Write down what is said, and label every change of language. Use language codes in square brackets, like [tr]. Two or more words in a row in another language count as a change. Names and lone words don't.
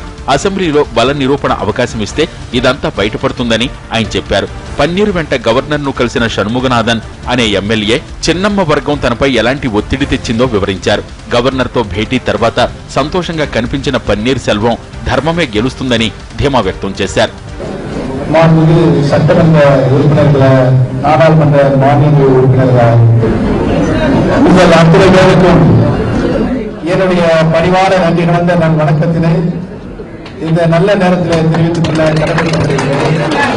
[te] అసెంబ్లీలో బల నిరూపణ అవకాశం ఇస్తే ఇదంతా బయటపడుతుందని ఆయన చెప్పారు. పన్నీరు వెంట గవర్నర్ ను కలిసిన షణ్ముగనాథన్ అనే ఎమ్మెల్యే చిన్నమ్మ వర్గం తనపై ఎలాంటి ఒత్తిడి తెచ్చిందో వివరించారు. గవర్నర్ తో భేటీ తర్వాత సంతోషంగా కనిపించిన పన్నీర్ సెల్వం ధర్మమే గెలుస్తుందని ధీమా వ్యక్తం చేశారు. [ta] சட்டமன்ற உறுப்பினர்கள், நாடாளுமன்ற மாநில உறுப்பினர்கள், உங்கள் அத்தனை பேருக்கும் என்னுடைய பணிவான நன்றி கலந்த நான் வணக்கத்தினை இந்த நல்ல நேரத்தில் தெரிவித்துக் கொள்ள கடமைப்பட்டிருக்கிறேன்.